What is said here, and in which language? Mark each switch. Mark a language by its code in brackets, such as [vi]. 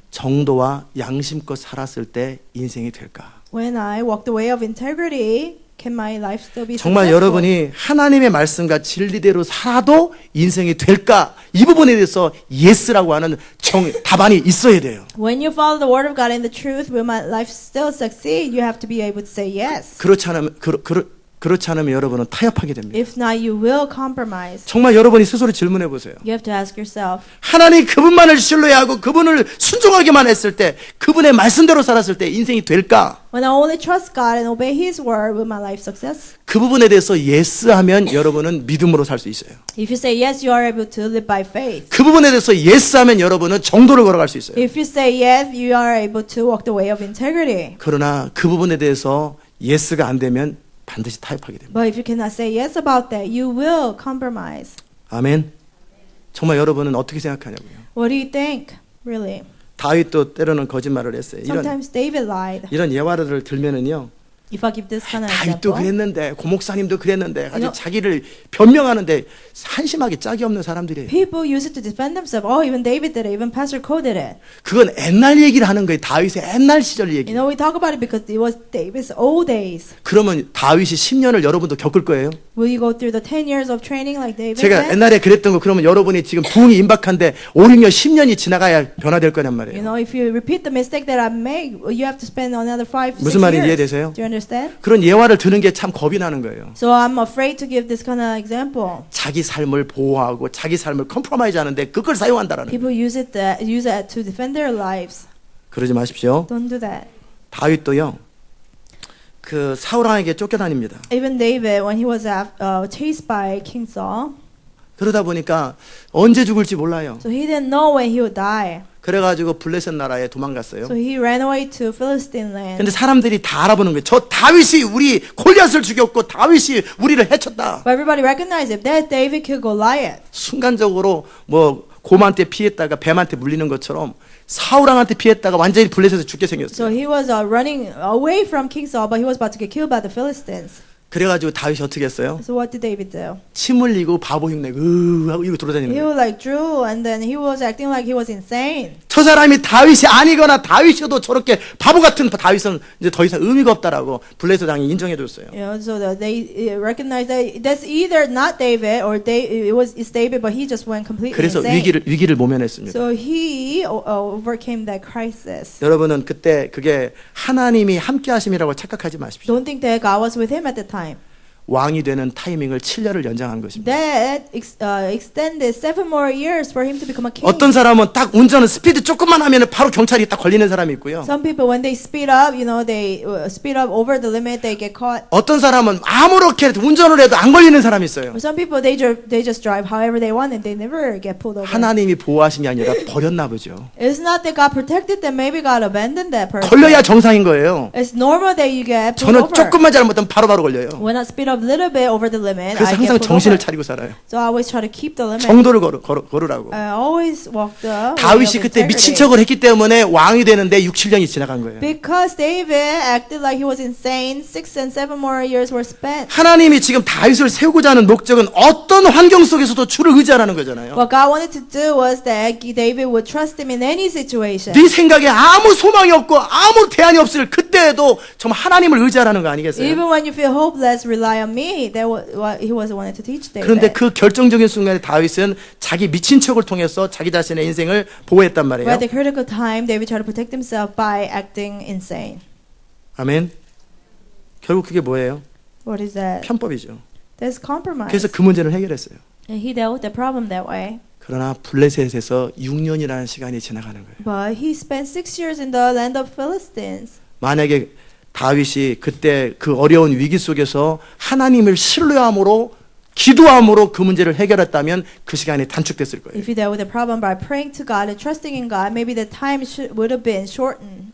[ko] 정도와 양심껏 살았을 때 인생이 될까? [en] When I walk the way of integrity, can my life still be [ko] 정말 [en] successful? [ko] 여러분이 하나님의 말씀과 진리대로 살아도 인생이 될까? 이 부분에 대해서 예스라고 하는 답안이 있어야 돼요. [en] When you follow the word of God and the truth, will my life still succeed? You have to be able to say yes. [ko] 그렇지 않으면 그렇지 않으면 여러분은 타협하게 됩니다. [en] If not, you will compromise. [ko] 정말 여러분이 스스로 질문해 보세요. [en] You have to ask yourself, [ko] 하나님 그분만을 신뢰하고 그분을 순종하기만 했을 때, 그분의 말씀대로 살았을 때 인생이 될까? [en] when I only trust God and obey His word, will my life success? [ko] 그 부분에 대해서 예스 하면 여러분은 믿음으로 살 수 있어요. [en] If you say yes, you are able to live by faith. [ko] 그 부분에 대해서 예스 하면 여러분은 정도를 걸어갈 수 있어요. [en] If you say yes, you are able to walk the way of integrity. [ko] 그러나 그 부분에 대해서 예스가 안 되면 반드시 타협하게 됩니다. [en] But if you cannot say yes about that, you will compromise. [ko] 아멘. 정말 여러분은 어떻게 생각하냐고요. [en] What do you think? Really? [ko] 다윗도 때로는 거짓말을 했어요. [en] Sometimes David lied. [ko] 이런 예화를 들면은요. [en] If I give this kind of [ko] 다윗도 [en] example, [ko] 그랬는데 고목사님도 그랬는데 아주 [en] You know- [ko] 자기를 변명하는데 한심하게 짝이 없는 사람들이에요. [en] people use it to defend themselves. Oh, even David did it. Even Pastor Cole did it. [ko] 그건 옛날 얘기를 하는 거예요. 다윗의 옛날 시절 [en] You [ko] 얘기. [en] know, we talk about it because it was David's old days. [ko] 그러면 다윗이 10년을 여러분도 겪을 거예요. [en] Will you go through the 10 years of training like David [ko] 제가 [en] did? [ko] 옛날에 그랬던 거 그러면 여러분이 지금 부흥이 임박한데 5, 6년, 10년이 지나가야 변화될 거란 [en] You [ko] 말이에요. [en] know, if you repeat the mistake that I made, you have to spend another 5, 6 [ko] 무슨 말인지 [en] years. [ko] 이해되세요? [en] Do you understand? [ko] 그런 예화를 드는 게 참 겁이 나는 거예요. [en] So I'm afraid to give this kind of example. [ko] 자기 삶을 보호하고 자기 삶을 컴프로마이즈 하는데 그걸 사용한다라는 거예요. [en] People use it to defend their lives. [ko] 그러지 마십시오. [en] Don't do that. [ko] 다윗도요. 그 사울 왕에게 쫓겨다닙니다. [en] Even David, when he was chased by King Saul, [ko] 그러다 보니까 언제 죽을지 몰라요. [en] so he didn't know when he would die. [ko] 그래가지고 블레셋 나라에 도망갔어요. [en] So he ran away to Philistine land. [ko] 근데 사람들이 다 알아보는 거예요. 저 다윗이 우리 골리앗을 죽였고 다윗이 우리를 해쳤다. [en] But everybody recognized it. That David killed Goliath. [ko] 순간적으로 뭐 곰한테 피했다가 뱀한테 물리는 것처럼 사울왕한테 피했다가 완전히 블레셋에서 죽게 [en] So [ko] 생겼어요. [en] he was running away from King Saul, but he was about to get killed by the Philistines. [ko] 그래가지고 다윗이 어떻게 했어요? [en] So what did David do? [ko] 침 흘리고 바보 흉내고 하고 이거 돌아다니는 [en] He [ko] 거예요. [en] was like drew, and then he was acting like he was insane. [ko] 저 사람이 다윗이 아니거나 다윗이어도 저렇게 바보 같은 다윗은 이제 더 이상 의미가 없다라고 블레셋 왕이 인정해 줬어요. [en] You know, so that they recognized that that's either not David or it's David, but he just went completely [ko] 그래서 [en] insane. [ko] 위기를 모면했습니다. [en] So he overcame that crisis. [ko] 여러분은 그때 그게 하나님이 함께 하심이라고 착각하지 마십시오. [en] Don't think that God was with him at the time. [ko] 왕이 되는 타이밍을 7년을 연장한 것입니다. [en] That extended 7 more years for him to become a king. [ko] 어떤 사람은 딱 운전은 스피드 조금만 하면 바로 경찰이 딱 걸리는 사람이 있고요. [en] Some people, when they speed up, you know, they speed up over the limit, they get caught. [ko] 어떤 사람은 아무렇게 운전을 해도 안 걸리는 사람이 있어요. [en] For some people, they just drive however they want and they never get pulled over. [ko] 하나님이 보호하심이 아니라 버렸나 보죠. [en] It's not that God protected them. Maybe God abandoned that person. [ko] 걸려야 정상인 거예요. [en] It's normal that you get pulled [ko] 저는 [en] over. [ko] 조금만 잘못하면 바로바로 걸려요. [en] When I speed up a little bit over the limit, [ko] 그래서 [en] I get [ko] 항상 [en] pulled [ko] 정신을 [en] over. [ko] 차리고 살아요. [en] So I always try to keep the limit. [ko] 정도를 걸으라고. [en] I always walk the way of [ko] 다윗이 그때 미친 [en] integrity. [ko] 척을 했기 때문에 왕이 되는데 6, 7년이 지나간 거예요. [en] Because David acted like he was insane, 6 and 7 more years were spent. [ko] 하나님이 지금 다윗을 세우고자 하는 목적은 어떤 환경 속에서도 주를 의지하라는 거잖아요. [en] What God wanted to do was that David would trust him in any situation. [ko] 네 생각에 아무 소망이 없고 아무 대안이 없을 그때에도 정말 하나님을 의지하라는 거 아니겠어요? [en] Even when you feel hopeless, rely on me. That was what he was wanted to teach David. [ko] 그런데 그 결정적인 순간에 다윗은 자기 미친 척을 통해서 자기 자신의 인생을 보호했단 [en] But [ko] 말이에요. [en] at the critical time, David tried to protect himself by acting insane. [ko] 아멘. 결국 그게 뭐예요? [en] What is that? [ko] 편법이죠. [en] That's compromise. [ko] 그래서 그 문제를 해결했어요. [en] And he dealt with the problem that way. [ko] 그러나 블레셋에서 6년이라는 시간이 지나가는 거예요. [en] But he spent 6 years in the land of Philistines. [ko] 만약에 다윗이 그때 그 어려운 위기 속에서 하나님을 신뢰함으로 기도함으로 그 문제를 해결했다면 그 시간이 단축됐을 거예요. [en] If he dealt with the problem by praying to God and trusting in God, maybe the time would have been shortened.